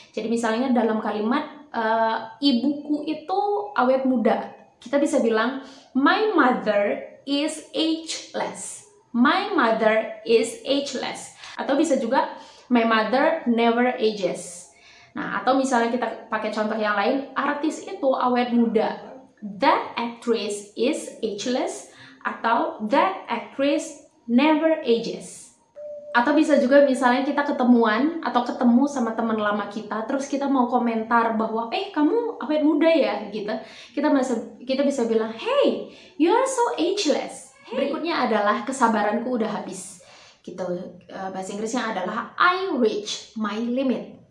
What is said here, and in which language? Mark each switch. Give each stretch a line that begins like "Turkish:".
Indonesian: Jadi misalnya dalam kalimat ibuku itu awet muda, kita bisa bilang
English: my mother is ageless. My mother is ageless.
Indonesian: Atau bisa juga
English: my mother never ages.
Indonesian: Nah, atau misalnya kita pakai contoh yang lain, artis itu awet muda.
English: That actress is ageless atau that actress never ages.
Indonesian: Atau bisa juga misalnya kita ketemuan atau ketemu sama teman lama kita, terus kita mau komentar bahwa kamu awet muda ya gitu. Kita bisa bilang,
English: hey, you are so ageless. Hey.
Indonesian: Berikutnya adalah kesabaranku udah habis. Gitu. Bahasa Inggrisnya adalah
English: I reach my limit.